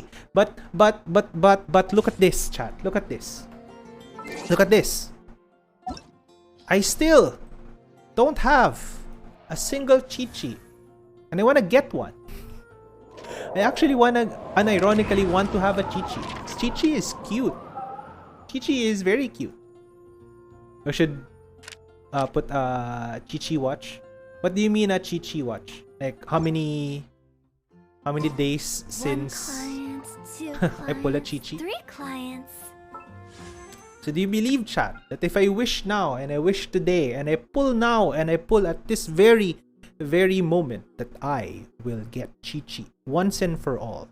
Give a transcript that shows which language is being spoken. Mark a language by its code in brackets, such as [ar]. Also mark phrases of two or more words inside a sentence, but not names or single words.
[en] But look at this, chat. Look at this. Look at this. I still don't have a single Chi-Chi. And I want to get one. I actually unironically want to have a Chi-Chi. Chi-Chi is cute. Chi-Chi is very cute. I should put a Chi-Chi watch. What do you mean a Chi-Chi watch? Like how many days since I pull a Chi-Chi? 3 clients. So do you believe, chat, that if I wish now and I wish today and I pull now and I pull at this very moment that I will get Chi-Chi once and for all?